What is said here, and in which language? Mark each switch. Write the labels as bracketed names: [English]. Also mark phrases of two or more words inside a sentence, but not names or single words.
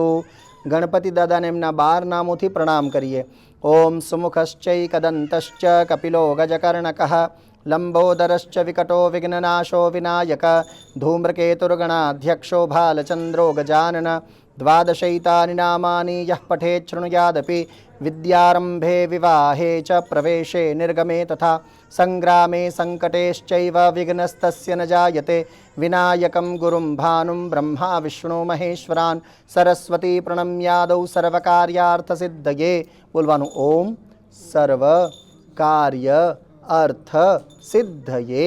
[Gujarati] ગણપતિ દાદાને એમના 12 નામોથી પ્રણામ કરીએ. [Sanskrit] ઓમ સુમુખશ્ચૈકદંતશ્ચ કપિલો ગજકર્ણકઃ લંબોદરશ્ચ વિકટો વિઘ્નનાશો વિનાયક ધૂમ્રકેતુર્ગણાધ્યક્ષો ભાલચંદ્રો ગજાનન દ્વાદશૈતાનિ નામાની યઃ પઠેત શૃણુયાદપી विद्यारंभे विवाहे च प्रवेशे निर्गमे तथा संग्रामे संकटेश्चैव विघ्नस्तस्य न जायते विनायकं गुरुं भानुं ब्रह्मा विष्णु महेश्वरान् सरस्वती प्रणम्यादौ सर्वकार्यार्थसिद्धये बोलवानुं ओम सर्व कार्य अर्थ सिद्धये।